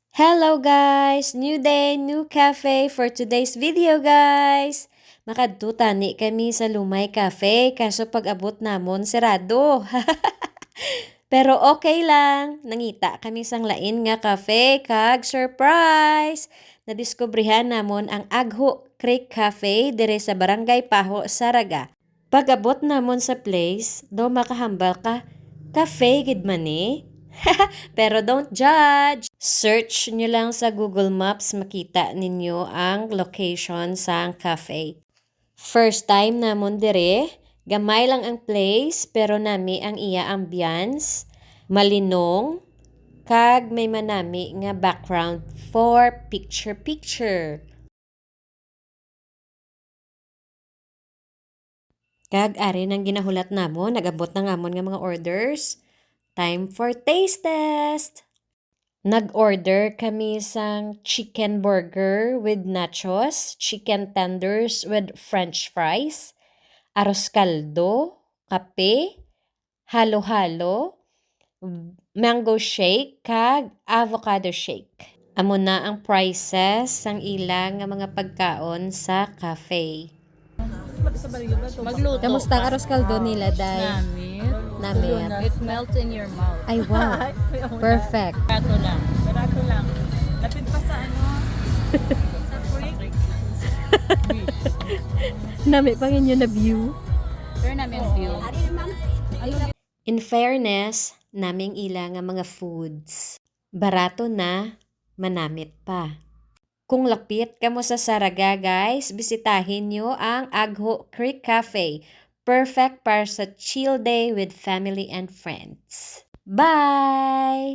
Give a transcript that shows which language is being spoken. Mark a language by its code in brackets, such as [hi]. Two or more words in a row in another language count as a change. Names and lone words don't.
[en] Hello guys! New day, new cafe for today's video guys! [hil] Makadto tani kami sa Lumay Cafe kaso pag abot namon sirado. Pero [en] okay lang, [hil] nangita kami sang lain nga cafe kag surprise! Nadiskubrihan namon ang Agho Creek Cafe dire sa Barangay Paho, Saraga. Pag abot namon sa place, do makahambal ka, cafe gid man eh. [en] Pero don't judge! [hil] Search nyo lang sa Google Maps, makita ninyo ang location sa cafe. First time namon dire, gamay lang ang place pero nami ang iya ambience, malinong, kag may manami nga background for picture-picture. Kag ari nang ginahulat namon, nagabot na ngamon nga mga orders. [en] Time for taste test! [hil] Nag-order kami sang [en] chicken burger with nachos, chicken tenders with french fries, [es] arroz caldo, [hil] kape, halo-halo, [en] mango shake, [hil] kag [en] avocado shake. [hil] Amo na ang prices sang ilang nga mga pagkaon sa cafe. Magluto. Kamusta ang [es] arroz caldo [hil] nila, Day? Namit. [en] It melts in your mouth. Ay, wow. Perfect. [hil] Barato lang. Barato lang. Lapit pa sa ano? Sa freak. Nami pa inyo na view. Pero namin ang view. [en] In fairness, [hil] naming ila nga mga foods. Barato na, manamit pa. Kung lapit ka mo sa Saraga guys, bisitahin nyo ang Agho Creek Cafe. [en] Perfect [hil] para sa [en] chill day with family and friends. Bye!